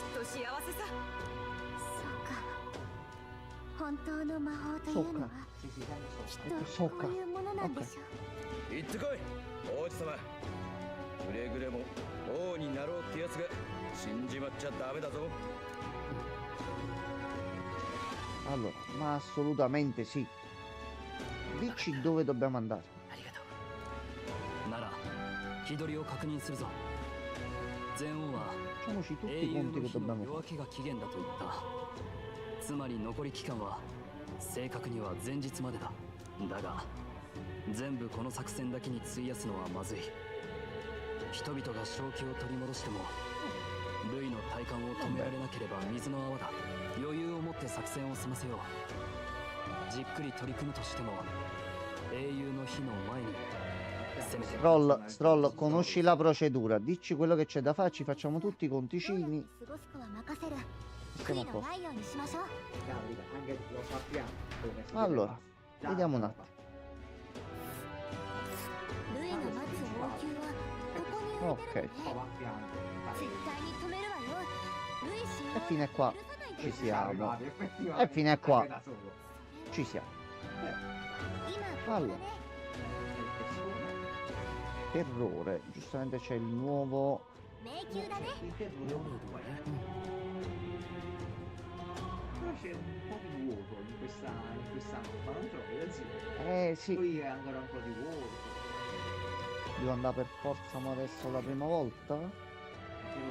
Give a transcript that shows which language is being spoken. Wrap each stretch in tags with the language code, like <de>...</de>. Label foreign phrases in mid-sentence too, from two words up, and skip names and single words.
<ja>幸せさ。そうか。本当の魔法というのは</ja> <it>Sì, sì, sempre</it> <ja>き</ja> <it>sopra.</it> <ja>っとこういうものなんでしょう。行ってこい王子様。くれぐれも王になろうってやつが死んじまっちゃダメだぞ。</ja> <it>Allora, ma assolutamente sì. Dici dove dobbiamo andare.</it> <ja>ありがとう。なら日取りを確認するぞ。前王は</ja> <it>Facciamoci tutti</it> <ja>英</ja> <it>i</it> <ja>雄</ja> <it>conti</it> <ja>の</ja> <it>che</it> <ja>日の</ja> <it>dobbiamo</it> <ja>夜明</ja> <it>fare.</it> <ja>けが期限だと言った。つまり残り期間は正確には前日までだ。だが全部この作戦だけに費やすのはまずい。人々が正気を取り戻してもルイの体感を止められなければ水の泡だ。余裕を持って作戦を済ませよう。じっくり取り組むとしても英雄の日の前にせめて</ja> <it>Stroll, conosci la procedura. Dici quello che c'è da fare, ci facciamo tutti i conticini.</it> <ja>過ごすかは任せる。</ja> <it>Stiamo</it> <ja>悔</ja> <it>a</it> <ja>いの</ja> <it>posto.</it> <ja>ないようにしましょう。</ja> <it>Cavolo, anche lo sappiamo come si Allora, deve fare. vediamo un attimo.</it> <ja>ルイの待つ王宮はここに置いてる</ja> <it>Ok. qua va a fianco.</it> <ja>絶対に止めるわよ。ルイ使用</ja> <it>E fino a qua</it> <ja>許さないで</ja> <it>ci</it> <ja>す。</ja> <it>siamo. Effettivamente, E fino a qua anche da solo. ci siamo.</it> <ja>今ここだ</ja> <it>Allora,</it> <ja>ね。</ja> <it>terrore. Giustamente c'è il nuovo.</it> <ja>迷宮だね。</ja> <it>Il terrore è un po', Però c'è un po' di vuoto in questa mappa, non trovi da zio? Sì, Qui è ancora un po' di vuoto. devo andare per forza ma adesso la prima volta? Perché</it>